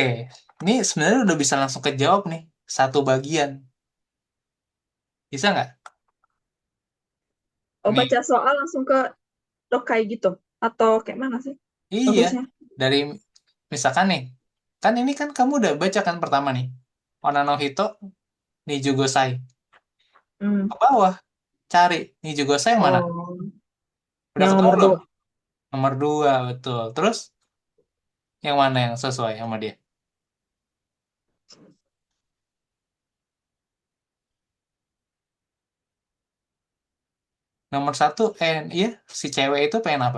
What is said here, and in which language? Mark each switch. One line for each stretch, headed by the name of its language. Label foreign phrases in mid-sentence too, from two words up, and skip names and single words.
Indonesian: Ini sebenarnya udah bisa langsung kejawab nih. Satu bagian. Bisa nggak? Oh, Nih. baca soal langsung ke Dokai gitu. Atau kayak mana sih Iya. bagusnya? Dari misalkan nih. Kan ini kan kamu udah baca kan pertama nih.
Japanese: 女の人,
Indonesian: Nijugosai. Hmm. Ke bawah. Cari. Nijugosai yang mana? Oh, Udah yang ketemu nomor belum? 2. Nomor 2 betul. Terus yang mana yang sesuai sama dia? Nomor 1, iya, si cewek itu pengen apa?